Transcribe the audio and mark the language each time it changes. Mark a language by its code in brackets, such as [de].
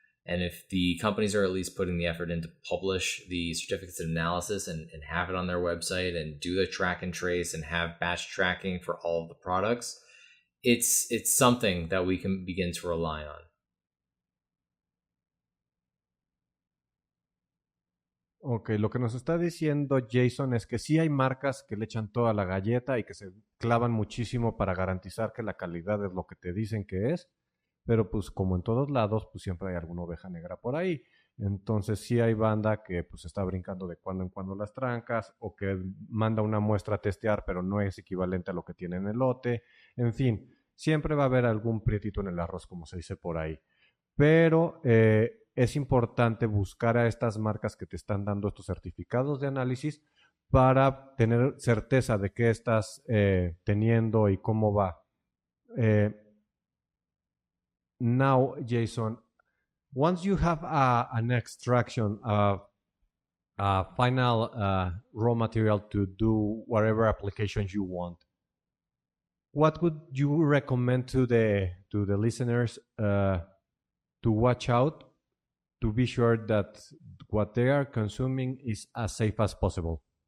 [en] And if the companies are at least putting the effort in to publish the certificates of analysis and have it on their website and do the track and trace and have batch tracking for all of the products, it's something that we can begin to rely on. [es] Ok, lo que nos está diciendo Jason es que sí hay marcas que le echan toda la galleta y que se clavan muchísimo para garantizar que la calidad es lo que te dicen que es, pero pues como en todos lados, pues siempre hay alguna oveja negra por ahí. Entonces sí hay banda que pues está brincando de cuando en cuando las trancas o que manda una muestra a testear, pero no es equivalente a lo que tiene en el lote. En fin, siempre va a haber algún prietito en el arroz, como se dice por ahí. Pero es importante buscar a estas marcas que te están dando estos certificados de análisis para tener certeza de qué estás teniendo y cómo va. [en] Eh, Now, Jason, once you have an extraction of a final raw material to do whatever applications you want, what would you recommend to the listeners to watch out to be sure that what they are consuming is as safe as possible?